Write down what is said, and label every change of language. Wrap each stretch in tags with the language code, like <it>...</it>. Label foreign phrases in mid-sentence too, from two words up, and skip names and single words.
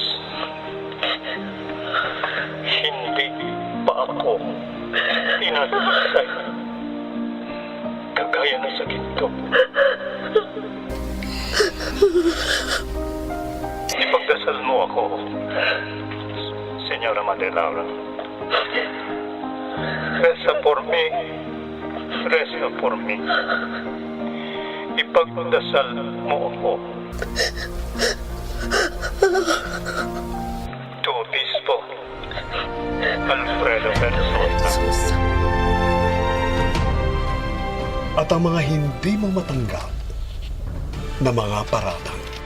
<tl>Hindi pa ako inalisay. Kagaya na sa ginto. Ipagdasal mo ako, Señora Madre Laura.</tl> <es>Reza por mí. Reza por mí.</es> <tl>Ipagdasal mo ako. To Obispo Alfredo Versosa. At ang mga hindi mo matanggap na mga paratang.</tl>